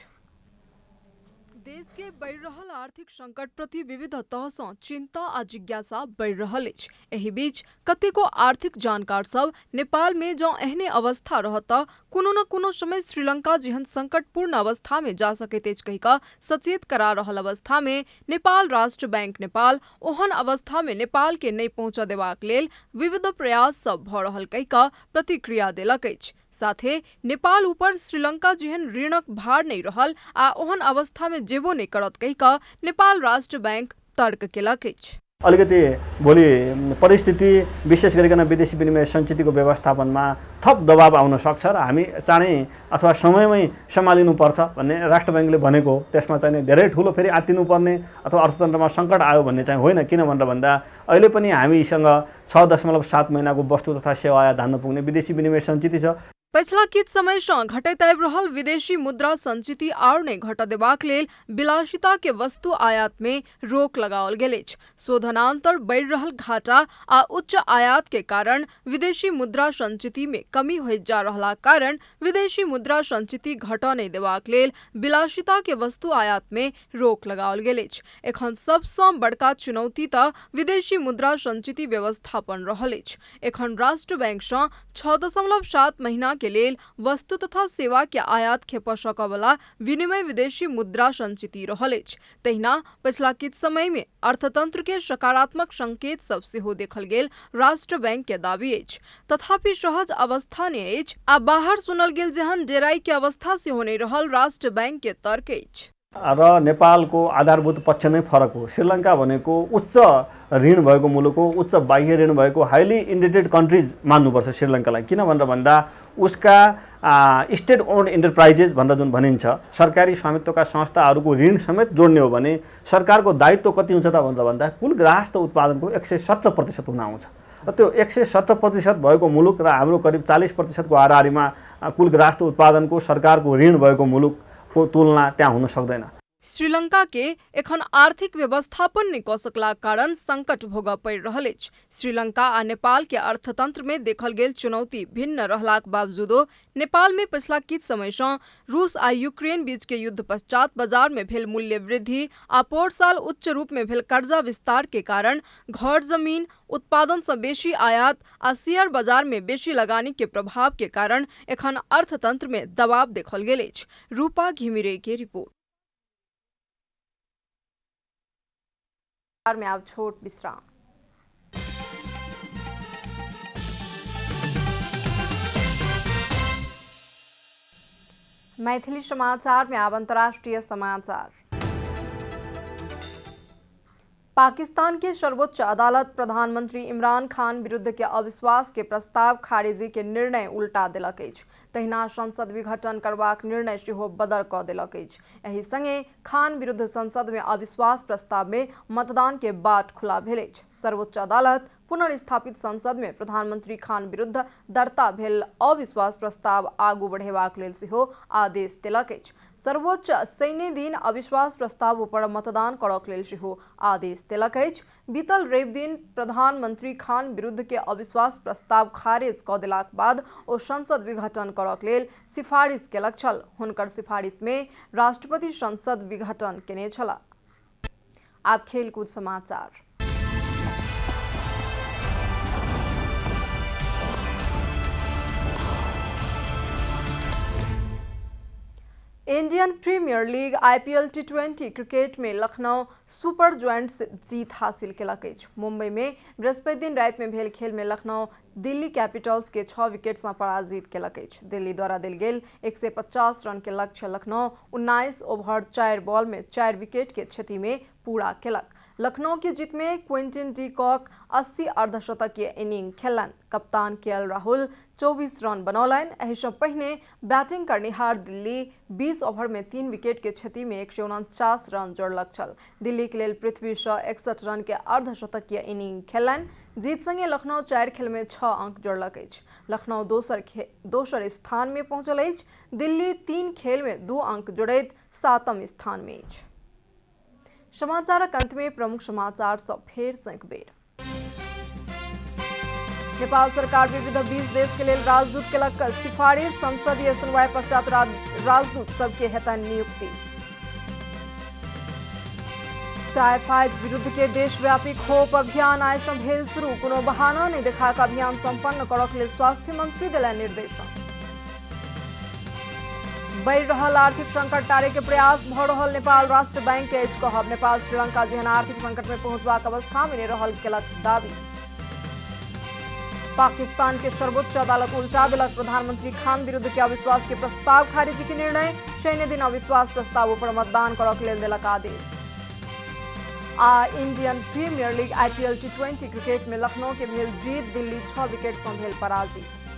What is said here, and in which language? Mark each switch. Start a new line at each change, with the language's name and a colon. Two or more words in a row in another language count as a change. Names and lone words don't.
Maithili: देश के बढ़ि रहल आर्थिक संकट प्रति विविध तह सँ चिंता आ जिज्ञासा बढ़ि रहल अछि। एहि बीच कतेको आर्थिक जानकार सब नेपाल में जँ एहने अवस्था रहत तऽ कोनो न कोनो समय श्रीलंका जेहन संकटपूर्ण अवस्था में जा सकैत अछि कहि कऽ सचेत करा रहल अवस्था में नेपाल राष्ट्र बैंक नेपाल ओहन अवस्था में नेपाल के नहीं पहुंचऽ देबाक लेल विविध प्रयास सब भऽ रहल कहि कऽ प्रतिक्रिया देलक अछि। साथे नेपाल ऊपर श्रीलंका जेहन ऋणक भार नहीं रहल आ ओहन अवस्था में जेबो नहीं करत कहि कऽ नेपाल राष्ट्र बैंक तर्क केलक अछि।
Nepali: अलिकति भोलि परिस्थिति विशेष गरिकन विदेशी विनिमय सञ्चितको व्यवस्थापनमा थप दबाव आउन सक्छ र हामी चाँडै अथवा समयमै सम्हालिनुपर्छ भन्ने राष्ट्र बैंकले भनेको, त्यसमा चाहिँ धेरै ठुलो फेरि आत्तिनुपर्ने अथवा अर्थतन्त्रमा सङ्कट आयो भन्ने चाहिँ होइन। किन भनेर भन्दा अहिले पनि हामीसँग 6.7 महिनाको वस्तु तथा सेवा आयात धान्न पुग्ने विदेशी विनिमय सञ्चित छ।
Maithili: पछिला किछ समयसँ घटैत आबि रहल विदेशी मुद्रा संचिति आओर नहि घटऽ देबाक लेल विलासिता के वस्तु आयात में रोक लगाओल गेल अछि। शोधनांतर बढ़ि रहल घाटा आ उच्च आयात के कारण विदेशी मुद्रा संचिति में कमी होइत जा रहलाक कारण विदेशी मुद्रा संचिति घटऽ नहि देबाक लेल विलासिता के वस्तु आयात में रोक लगाओल गेल अछि। एखन सबसँ बड़का चुनौती तऽ विदेशी मुद्रा संचिति व्यवस्थापन रहल अछि। एखन राष्ट्र बैंक सँ 6.7 महीना के लेल वस्तु तथा सेवा के आयात खेपऽ सकऽ वाला विनिमय विदेशी मुद्रा संचिति रहल अछि। तहिना पछिला किछ समय में अर्थतंत्र के सकारात्मक संकेत सब सेहो देखल गेल राष्ट्र बैंक के दाबी अछि। तथापि सहज अवस्था नै अछि आ बाहर सुनल गेल जेहन डेराई के अवस्था सेहो नै रहल राष्ट्र बैंक के तर्क अछि।
Nepali: र नेपालको आधारभूत पक्ष नै फरक हो। श्रीलङ्का भनेको उच्च ऋण भएको मुलुक हो, उच्च बाह्य ऋण भएको
English: highly indebted countries
Nepali: मान्नुपर्छ श्रीलङ्कालाई। किन भनेर भन्दा उसका
English: state owned enterprises
Nepali: भनेर जुन भनिन्छ, सरकारी स्वामित्वका संस्थाहरूको ऋण समेत जोड्ने हो भने सरकारको दायित्व कति हुन्छ त भनेर भन्दा कुल ग्राहस्थ उत्पादनको 170% हुन आउँछ। र त्यो 170% भएको मुलुक र हाम्रो करिब 40% को हाराहारीमा कुल ग्राहस्थ उत्पादनको सरकारको ऋण भएको मुलुकको तुलना त्यहाँ हुन सक्दैन।
Maithili: श्रीलंका के एखन आर्थिक व्यवस्थापन नै कऽ सकलाक कारण संकट भोगऽ पड़ि रहल अछि। श्रीलंका आ नेपाल के अर्थतंत्र में देखल गेल चुनौती भिन्न रहलाक बावजूदो नेपाल में पछिला किछ समय सँ रूस आ यूक्रेन बीच के युद्ध पश्चात बाजार में भेल मूल्य वृद्धि आ पोर साल उच्च रूप में भेल कर्जा विस्तार के कारण घर जमीन उत्पादन सँ बेसी आयात आ शेयर बाजार में बेसी लगानी के प्रभाव के कारण एखन अर्थतंत्र में दबाव देखल गेल अछि। रूपा घिमिरे के रिपोर्ट। में आप छोट विश्राम। मैथिली समाचार में अब अंतर्राष्ट्रीय समाचार। पाकिस्तान के सर्वोच्च अदालत प्रधानमंत्री इमरान खान विरुद्ध के अविश्वास के प्रस्ताव खारिजी के निर्णय उल्टा देलक अछि। तहिना संसद विघटन करबाक निर्णय सेहो बदर कऽ देलक अछि। एहि संगे खान विरुद्ध संसद में अविश्वास प्रस्ताव में मतदान के बाट खुला भेल अछि। सर्वोच्च अदालत पुनर्स्थापित संसद में प्रधानमंत्री खान विरुद्ध दर्ता भेल अविश्वास प्रस्ताव आगू बढ़ेबाक लेल सेहो आदेश देलक अछि। सर्वोच्च शनि दिन अविश्वास प्रस्ताव पर मतदान करक लेल सेहो आदेश देलक अछि। बीतल रवि दिन प्रधानमंत्री खान विरुद्ध के अविश्वास प्रस्ताव खारिज कऽ देलाक बाद ओ संसद विघटन करक लेल सिफारिश केलक छल। हुनकर सिफारिश में राष्ट्रपति संसद विघटन केने छलाह। आब खेलकूद समाचार। इंडियन प्रीमियर लीग IPL T20 क्रिकेट में लखनऊ सुपर जॉयंट्स जीत हासिल केलक अछि। मुंबई में बृहस्पति दिन राति में भेल खेल में लखनऊ दिल्ली कैपिटल्स के 6 विकेट से पराजित केलक अछि। दिल्ली द्वारा देल गेल 150 रन के लक्ष्य लखनऊ 19 ओवर 4 बॉल में 4 विकेट के क्षति में पूरा केलक। लखनऊ की जीत में क्विंटन डी कॉक 80 अर्धशतकीय इनिंग खेलन। कप्तान KL राहुल 24 रन बनौलनि। एहि सँ पहिने बैटिंग करनिहार दिल्ली 20 ओवर में 3 विकेट के क्षति में 149 रन जोड़लक छल। दिल्ली के लेल पृथ्वी शॉ 61 रन के अर्धशतकीय इनिंग खेलनि। जीत संगे लखनऊ 4 खेल में 6 अंक जोड़लक अछि। लखनऊ दोसर स्थान में पहुंचल अछि। दिल्ली 3 खेल में 2 अंक जोड़ैत 7म स्थान में अछि। समाचारक अंत में प्रमुख समाचार सब फेर सँ एक बेर। नेपाल सरकार विविध 20 देश के लेल राजदूत केलक सिफारिश। संसदीय सुनवाई पश्चात राजदूत सबके हेतनि नियुक्ति। टाइफाइड विरुद्ध के देशव्यापी खोप अभियान आइ सँ भेल शुरू। कोनो बहाना नहि देखा कऽ अभियान संपन्न करक लेल स्वास्थ्य मंत्री देलनि निर्देशन। बढ़ि रहल आर्थिक संकट टारे के प्रयास भऽ रहल नेपाल राष्ट्र बैंक के अछि कहब। नेपाल श्रीलंका जेहन आर्थिक संकट में पहुंचबाक अवस्था में नहि रहल केलक दावी। पाकिस्तान के सर्वोच्च अदालत उल्टा देलक प्रधानमंत्री खान विरुद्ध के अविश्वास के प्रस्ताव खारिजी के निर्णय। शनि दिन अविश्वास प्रस्ताव पर मतदान करक लेल देलक आदेश। आ इंडियन प्रीमियर लीग IPL T20 क्रिकेट में लखनऊ के भेल जीत। दिल्ली 6 विकेट सँ भेल पराजित।